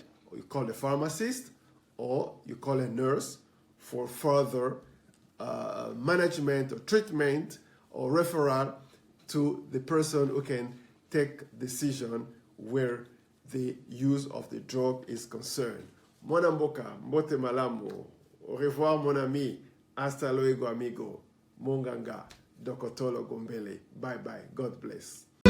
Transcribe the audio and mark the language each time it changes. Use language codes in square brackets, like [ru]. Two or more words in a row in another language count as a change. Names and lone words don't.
[en] Or you call the pharmacist, or you call a nurse for further management or treatment or referral to the person who can take decision where the use of the drug is concerned. [ln] Mwana mboka, mbote malamu. [fr] Au revoir mon ami. [es] Hasta luego amigo. [ln] Monganga, Dokotolo Gombele. [en] Bye bye. God bless.